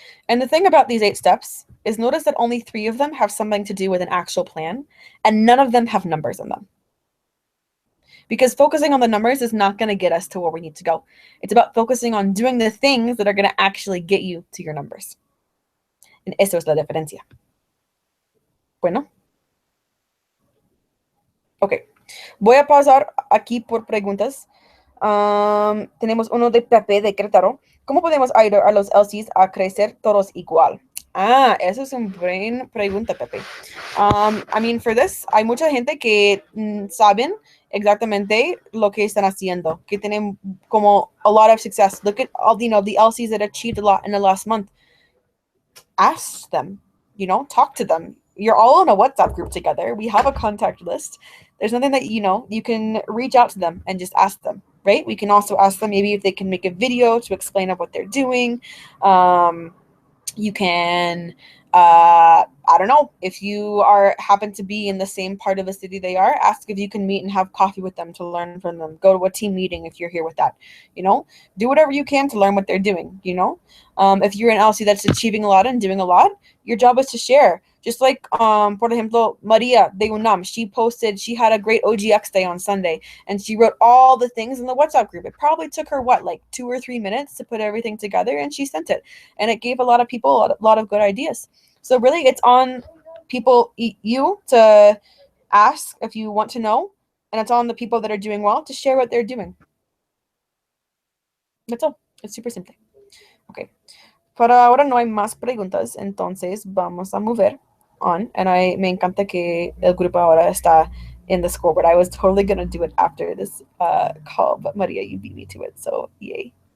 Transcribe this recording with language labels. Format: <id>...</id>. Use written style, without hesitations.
<en>And the thing about these 8 steps is notice that only 3 of them have something to do with an actual plan, and none of them have numbers in them. Because focusing on the numbers is not going to get us to where we need to go. It's about focusing on doing the things that are going to actually get you to your numbers.</en> <es>And eso es la diferencia. Bueno. Ok. Voy a pasar aquí por preguntas. Tenemos uno de Pepe de Querétaro. ¿Cómo podemos ayudar a los LCs a crecer todos igual? Eso es una buena pregunta, Pepe.</es> <en>For this,</en> <es>hay mucha gente que saben exactamente lo que están haciendo, que tienen como</es> <en>a lot of success. Look at all, the LCs that achieved a lot in the last month. Ask them, talk to them. You're all in a WhatsApp group together. We have a contact list. There's nothing that, you can reach out to them and just ask them, right? We can also ask them maybe if they can make a video to explain what they're doing. You can, I don't know, if you happen to be in the same part of the city they are, ask if you can meet and have coffee with them to learn from them. Go to a team meeting if you're here with that, do whatever you can to learn what they're doing, if you're an LC that's achieving a lot and doing a lot, your job is to share. Just like,</en> <es>por ejemplo,</es> <en>Maria de UNAM, she had a great OGX day on Sunday, and she wrote all the things in the WhatsApp group. It probably took her, like 2 or 3 minutes to put everything together, and she sent it. And it gave a lot of people a lot of good ideas. So really, it's on people, you, to ask if you want to know, and it's on the people that are doing well to share what they're doing. That's all. It's super simple. Okay.</en> <es>Para ahora no hay más preguntas, entonces vamos a mover on. And me encanta que el grupo ahora está</es> <en>in the scoreboard. I was totally going to do it after this call, but Maria, you beat me to it, so yay.</en>